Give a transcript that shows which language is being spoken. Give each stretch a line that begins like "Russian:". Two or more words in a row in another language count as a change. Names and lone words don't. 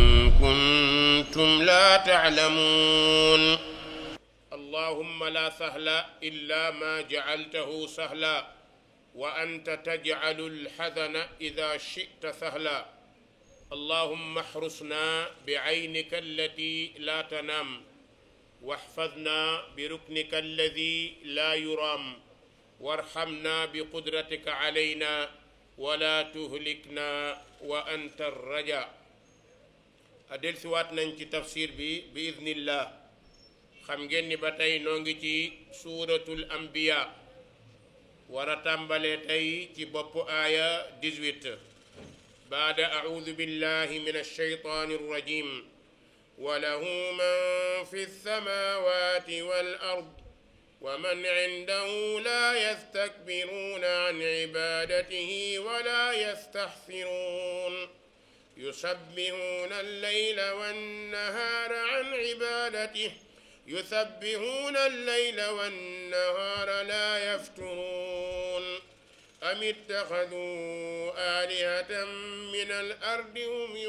Arabic: كنتم لا تعلمون اللهم لا سهل إلا ما جعلته سهلا وأنت تجعل الحزن إذا شئت سهلا اللهم احرسنا بعينك التي لا تنام واحفظنا بركنك الذي لا يرام وارحمنا بقدرتك علينا ولا تهلكنا وأنت الرجاء
Wolof: adel si waat nañ ci tafsir bi idnillah xam ngeen ni ba tey noo ngi ci suuratul anbiya war a tàmbalee tey ci bopp aaya 18
Arabic: بعد أعوذ بالله من الشيطان الرجيم وله من في السماوات والأرض ومن عنده لا يستكبرون عن عبادته ولا يستحسرون يسبحون الليل والنهار عن عبادته يسبحون الليل والنهار لا يفترون أم اتخذوا آلهة من الأرض هم